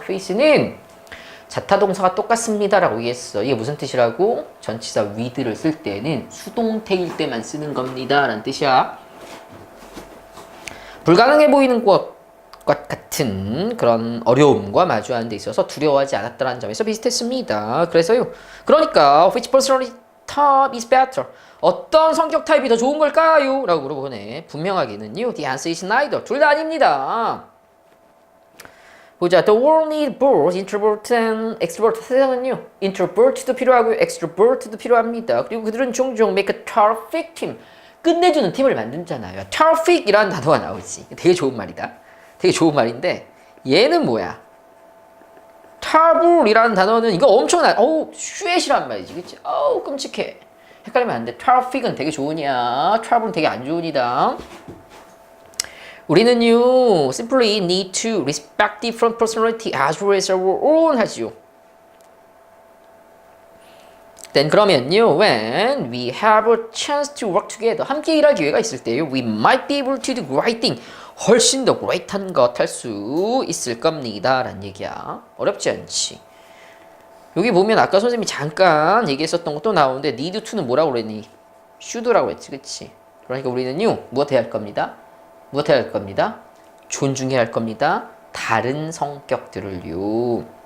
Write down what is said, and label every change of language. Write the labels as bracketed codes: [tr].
[ko] face는 자타동사가 똑같습니다라고 얘기했어. 이게 무슨 뜻이라고? 전치사 with를 쓸 때는 수동태일 때만 쓰는 겁니다 라는 뜻이야. 불가능해 보이는 것 같은 그런 어려움과 마주하는 데 있어서 두려워하지 않았다는 점에서 비슷했습니다. 그래서요. 그러니까 [en] which personality type is better? [ko] 어떤 성격 타입이 더 좋은 걸까요? 라고 물어보네. 분명하게는요. [en] The answer is neither. [ko] 둘 다 아닙니다. 보자. [en] The world needs both introvert and extrovert. [ko] 세상은요. introvert도 필요하고 extrovert도 필요합니다. 그리고 그들은 종종 [en] make a terrific team. [ko] 끝내주는 팀을 만들잖아요. terrific이라는 단어가 나오지. 되게 좋은 말이다. 되게 좋은 말인데 얘는 뭐야? terrible이라는 단어는 이거 엄청난 슈엣이란 말이지. 그치? 끔찍해. 헷갈리면 안 돼. terrific은 되게 좋으냐? terrible은 되게 안 좋으니다. 우리는요, [en] simply need to respect different personality as well as our own [ko] 하지요. [en] then [ko] 그러면요, [en] when we have a chance to work together, [ko] 함께 일할 기회가 있을 때요, [en] we might be able to do great thing, [ko] 훨씬 더 great한 것 할 수 있을 겁니다. 라는 얘기야. 어렵지 않지. 여기 보면 아까 선생님이 잠깐 얘기했었던 것도 나오는데 need to는 뭐라고 그랬니? should라고 그랬지, 그치? 그러니까 우리는요, 무엇 해야 할 겁니다? 무엇 해야 할 겁니다? 존중해야 할 겁니다. 다른 성격들을요.